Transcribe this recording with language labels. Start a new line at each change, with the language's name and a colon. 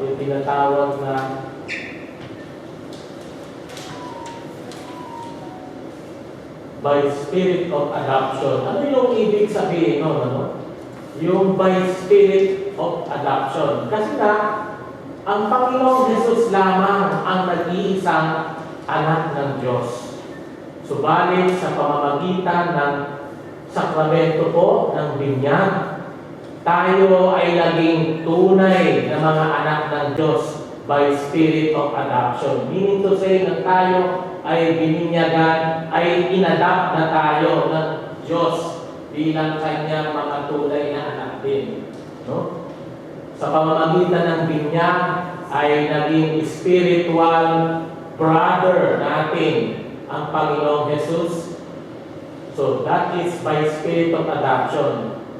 Filipino: Yung tinatawag na
English: by spirit of adoption.
Filipino: Ano yung ibig sabihin nun, ano? Yung
English: by spirit of adoption.
Filipino: Kasi na, ang Panginoong Jesus lamang ang nag-iisang anak ng Diyos. Subalit sa pamamagitan ng sakramento po ng binyag, tayo ay naging tunay na mga anak ng Diyos
English: by spirit of adoption. Meaning to say
Filipino: na tayo ay bininyagan, ay inadapt na tayo ng Diyos bilang kanyang mga tunay na anak din. No? Sa pamamagitan ng binyag ay naging spiritual brother natin ang Panginoong Jesus.
English: So that is by spirit of adoption.